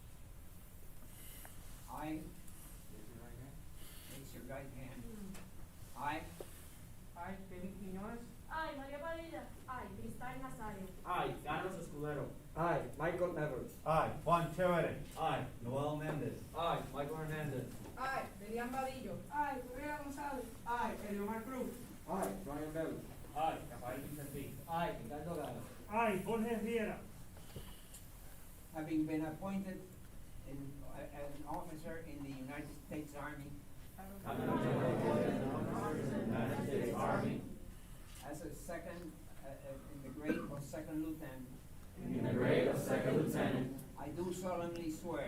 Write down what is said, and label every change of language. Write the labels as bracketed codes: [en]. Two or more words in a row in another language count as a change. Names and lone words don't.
[en] I, raise your right hand. I I, Kevin Quiñones. I, María Padilla. I, Cristal Nazario. I, Carlos Escudero. I, Michael Evers. I, Juan Chévere. I, Noel Mendez. I, Michael Hernandez. I, Miriam Vadillo. I, Rivera González. I, Eliomar Cruz. I, Brian Bell. I, Rafael Vicentín. I, Ricardo Galo. I, Jorge Riera. having been appointed as an officer in the United States Army as a second, in the grade of second lieutenant. I do solemnly swear.